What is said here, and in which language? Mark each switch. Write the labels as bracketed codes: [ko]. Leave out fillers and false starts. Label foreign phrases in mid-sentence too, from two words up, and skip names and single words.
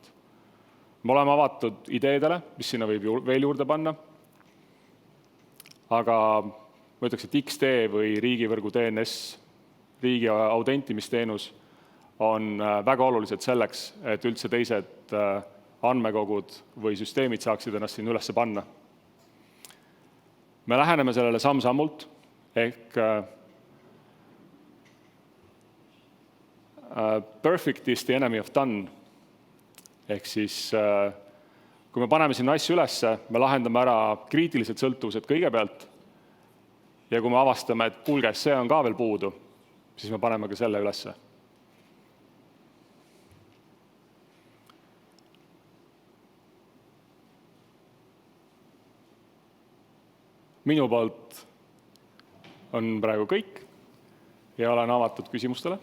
[et] Me oleme avatud ideedele, mis sinna võib veel juurde panna, aga ma ütleks, et XD või riigivõrgu DNS, riigi autentimisteenus on väga olulised selleks, et üldse teised andmekogud või süsteemid saaksid ennast siin üles panna. Me läheneme sellele samm-sammult, ehk [en] perfect is the enemy of done. [et] Ehk siis, kui me paneme sinna asju ülesse, me lahendame ära kriitilised sõltuvused kõigepealt ja kui me avastame, et kuulge, see on ka veel puudu, siis me paneme ka selle ülesse. Minu poolt on praegu kõik ja olen avatud küsimustele.